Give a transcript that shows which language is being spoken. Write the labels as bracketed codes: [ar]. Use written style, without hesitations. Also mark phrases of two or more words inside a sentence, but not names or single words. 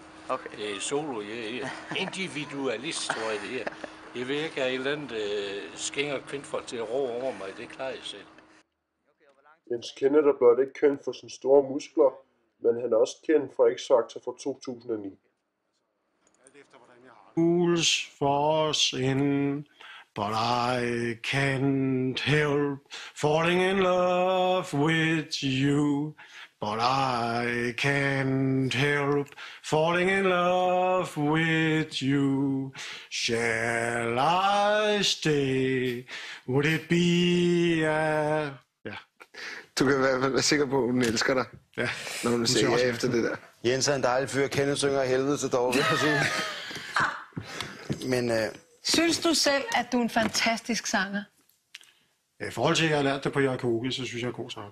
[da] Okay. Det er solo, jeg er individualist, tror jeg det er. Jeg vil ikke have et eller andet skænger kvindfolk til at ro over mig, det klarer jeg selv. Jens Kenneth er blot ikke kendt for sine store muskler, men han er også kendt for X-Factor fra 2009. [en] Rules for us in, but I can't help falling in love with you. But I can't help falling in love with you. Shall I stay? Would it be a... [da] Ja. Du kan i hvert fald være sikker på, at hun elsker dig, Ja. når hun ser efter det der. Jens er en dejlig fyr. Kenneth synger helvede til dog. Men Synes du selv, at du er en fantastisk sanger? I forhold til, at jeg har lært det på Yakogi, så synes jeg er god sanger.